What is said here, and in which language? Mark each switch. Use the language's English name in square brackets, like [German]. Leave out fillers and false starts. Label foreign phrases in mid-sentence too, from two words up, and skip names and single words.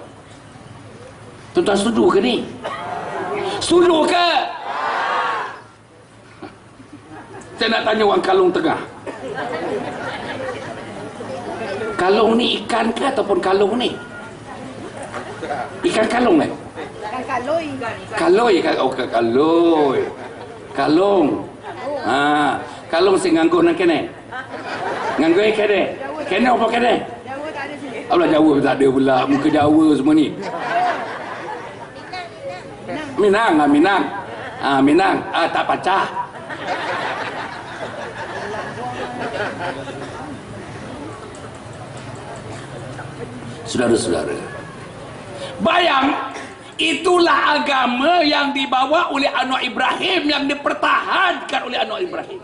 [Malay] Tuan-tuan setuju ke ni? Setuju ke? Saya nak tanya orang Kalong Tengah. Kalong ni ikan ke ataupun kalong ni? Ikan kalong ni? Ikan kaloi. Kaloi, kaloi. Kalong. [Javanese] Kalong sing ngangguh nak kene. Ngangguh kene. Kene apa kene? [Malay] Jawa tak ada sini. Allah, Jawa tak ada pula. Muka Jawa semua ni. Minang. Minang. Tak pacah. Saudara-saudara, bayang, itulah agama yang dibawa oleh Anwar Ibrahim, yang dipertahankan oleh Anwar Ibrahim.